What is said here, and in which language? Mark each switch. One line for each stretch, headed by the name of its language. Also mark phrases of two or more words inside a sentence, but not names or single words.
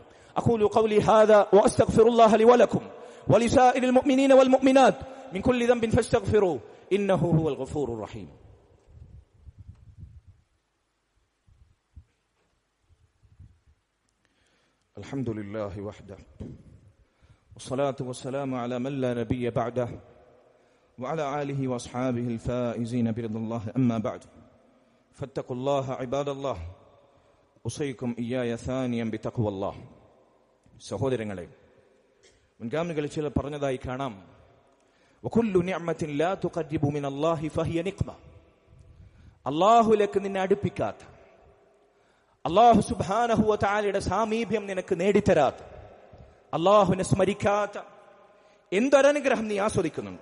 Arabic: أقول قولي هذا وأستغفر الله لي ولكم ولسائر المؤمنين والمؤمنات من كل ذنب فاستغفروه إنه هو الغفور الرحيم. الحمد لله وحده والصلاة والسلام على من لا نبي بعده وعلى آله وأصحابه الفائزين برضا الله أما بعد فاتقوا الله عباد الله أوصيكم إياي ثانيا بتقوى الله.
Malayalam: സഹോദരങ്ങളെ, മുൻഗാമികളിൽ ചിലർ പറഞ്ഞതായി കാണാം,
Arabic: وكل نعمة لا تقرب من الله فهي نقمة,
Malayalam: അല്ലാഹുവിലേക്ക് നിന്നെ അടുപ്പിക്കാത്ത, അല്ലാഹു സുബ്ഹാനഹു വ തആലയുടെ സാമീപ്യം നിനക്ക് നേടിത്തരാത്ത, അല്ലാഹുവിനെ സ്മരിക്കാത്ത എന്തൊരനുഗ്രഹം നീ ആസ്വദിക്കുന്നുണ്ട്?